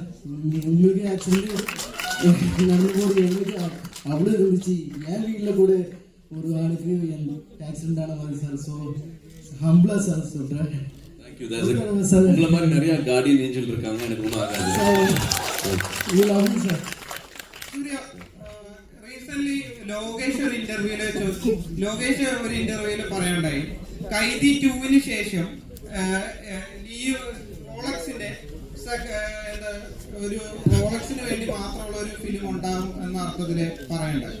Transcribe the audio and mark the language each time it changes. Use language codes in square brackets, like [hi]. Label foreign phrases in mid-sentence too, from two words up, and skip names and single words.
[ta] உங்களுக்கு ஆக்சிடென்ட் நடக்கும்போது எங்களுக்கு அவ்வளோ இருந்துச்சு. என் வீட்டில் கூட ஒரு ஆளுக்கு என் ஆக்சிடென்ட் ஆன மாதிரி சார். ஸோ ஹம்பிளாக சார் சொல்கிறேன். உங்களை மாதிரி நிறைய கார்டியன் ஏஞ்சல் இருக்காங்க, எனக்கு ஒன்றும் ஆகாது. சார் [ml] Surya, recently ലോകേഷ് ഒരു ഇന്റർവ്യൂല് പറയണ്ടായി, കൈദി 2-ന് ശേഷം ഈ റോളക്സിന്റെ ഒരു റോളക്സിന് വേണ്ടി മാത്രമുള്ള ഒരു ഫിലിം ഉണ്ടാകും എന്ന അർത്ഥത്തില് പറയണ്ടായി.